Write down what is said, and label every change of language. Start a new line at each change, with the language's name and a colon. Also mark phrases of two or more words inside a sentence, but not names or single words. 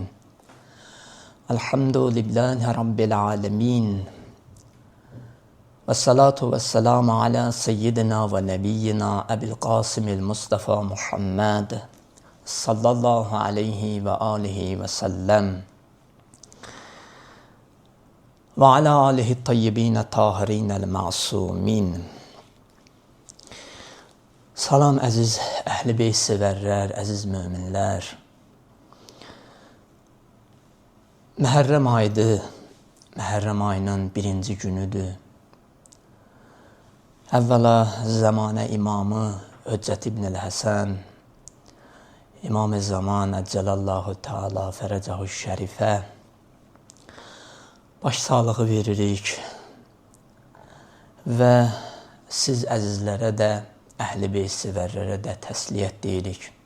Arabic: الحمد لله رب العالمين والصلاة والسلام على سيدنا ونبينا أبي القاسم المصطفى محمد صلى الله عليه وآله وسلم وعلى آله الطيبين الطاهرين المعصومين.
Azerbaijani: Salam əziz əhl-i beyt sevərlər, əziz möminlər. Məhərrəm ayıdır, Məhərrəm ayının birinci günüdür. Əvvəla zəmanə imamı Höccət İbn-i Həsən, İmam-ı Zaman
Arabic: عجل الله تعالى فرجه الشريف
Azerbaijani: başsağlığı veririk və siz əzizlərə də, Əhl-i Beyt sevərlərə də təsliyyət deyirik.